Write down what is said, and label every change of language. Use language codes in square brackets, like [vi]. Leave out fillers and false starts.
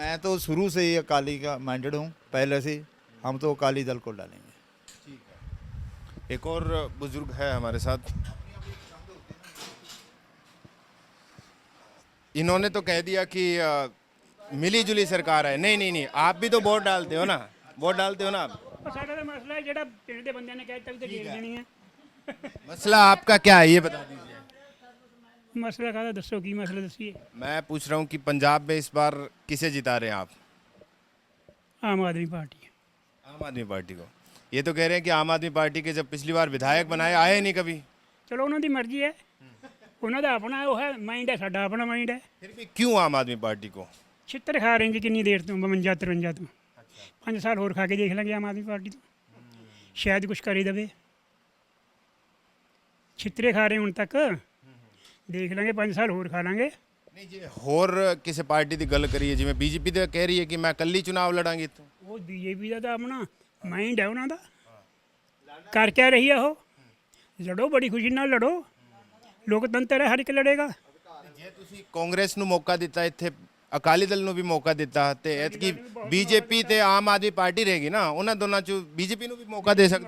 [hi] मैं तो शुरू से ही अकाली का माइंडेड हूँ, पहले से। हम तो अकाली दल को डालेंगे। एक और बुजुर्ग है हमारे साथ, इन्होंने तो कह दिया कि मिली जुली सरकार है। नहीं नहीं नहीं, आप भी तो वोट डालते हो ना, वोट डालते हो ना आप। [pa] ਪਰ ਸਾਡਾ ਤਾਂ ਮਸਲਾ ਹੈ ਜਿਹੜਾ ਪਿੰਡ ਦੇ ਬੰਦਿਆਂ ਨੇ ਕਹਿ ਦਿੱਤਾ ਵੀ ਤੇ ਜੇਲ੍ਹ ਦੇਣੀ ਹੈ। [hi] मसला आपका क्या है ये बता दीजिए। [pa] ਮਸਲਾ ਕਾਹਦਾ ਦੱਸੋ, ਕੀ ਮਸਲਾ ਦੱਸੀਏ? [hi] मैं पूछ रहा हूँ कि पंजाब में इस बार किसे जिता रहे हैं आप? [pa] ਆਮ ਆਦਮੀ ਪਾਰਟੀ ਹੈ। [hi] आम आदमी पार्टी को। ये तो कह रहे हैं कि आम आदमी पार्टी के जब पिछली बार विधायक बनाए आए नहीं कभी। [pa] ਚਲੋ ਉਹਨਾਂ ਦੀ ਮਰਜ਼ੀ ਹੈ, ਉਹਨਾਂ ਦਾ ਆਪਣਾ ਉਹ ਹੈ ਮਾਈਂਡ ਹੈ, ਸਾਡਾ ਆਪਣਾ ਮਾਈਂਡ ਹੈ। [hi] फिर भी क्यों आम आदमी पार्टी को? [pa] ਛਿੱਤਰ ਖਾ ਰਹੇ ਜੀ ਕਿੰਨੀ ਦੇਰ ਤੋਂ, 52 53 ਤੋਂ। 5 ਸਾਲ ਹੋਰ ਖਾ ਕੇ ਦੇਖ ਲਾਂਗੇ ਆਮ ਆਦਮੀ ਪਾਰਟੀ ਤੋਂ, ਸ਼ਾਇਦ ਕੁਝ ਕਰ ਹੀ ਦੇਵੇ। ਛਿੱਤਰੇ ਖਾ ਰਹੇ ਹੁਣ ਤੱਕ, ਦੇਖ ਲਾਂਗੇ 5 ਸਾਲ ਹੋਰ ਖਾ ਲਾਂਗੇ। [hi] नहीं जी, होर किसी पार्टी की गल करिए, जिवें बीजेपी तो कह रही है कि मैं कल ही चुनाव लड़ांगी। तो [pa] ਉਹ ਬੀਜੇਪੀ ਦਾ ਤਾਂ ਆਪਣਾ ਮਾਈਂਡ ਹੈ ਉਹਨਾਂ ਦਾ, ਕਰ ਕਿਆ ਰਹੀ ਆ ਉਹ। ਲੜੋ, ਬੜੀ ਖੁਸ਼ੀ ਨਾਲ ਲੜੋ, ਲੋਕਤੰਤਰ ਹੈ, ਹਰ ਇੱਕ ਲੜੇਗਾ। ਜੇ ਤੁਸੀਂ ਕਾਂਗਰਸ ਨੂੰ ਮੌਕਾ ਦਿੱਤਾ, ਇੱਥੇ ਅਕਾਲੀ ਦਲ ਨੂੰ ਵੀ ਮੌਕਾ ਦਿੱਤਾ ਤੇ ਐਤਕੀ ਬੀਜੇਪੀ ਤੇ ਆਮ ਆਦਮੀ ਪਾਰਟੀ ਰਹੇਗੀ ਨਾ, ਉਹਨਾਂ ਦੋਨਾਂ ਚੋਂ ਬੀਜੇਪੀ ਨੂੰ ਵੀ ਮੌਕਾ ਦੇ ਸਕਦੇ ਹੋ।